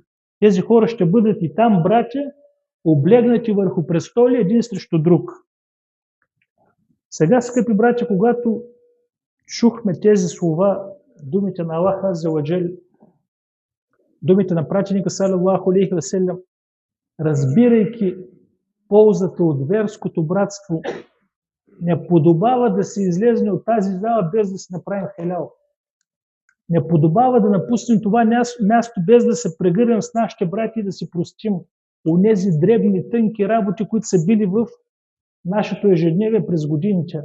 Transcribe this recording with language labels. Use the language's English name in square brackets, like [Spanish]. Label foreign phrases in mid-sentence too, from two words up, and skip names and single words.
[Bulgarian] Тези хора ще бъдат и там братя, облегнати върху престоли един срещу друг. Сега, скъпи братя, когато чухме тези слова, думите на Аллах [Arabic] عز وجل, [Bulgarian] думите на пратеника [Arabic] صلى الله عليه وسلم, [Bulgarian] разбирайки ползата от верското братство, не подобава да се излезне от тази зала без да се направим халял. Не подобава да напуснем това място без да се прегърнем с нашите братя и да си простим онези дребни, тънки работи, които са били в нашето ежедневие през годините.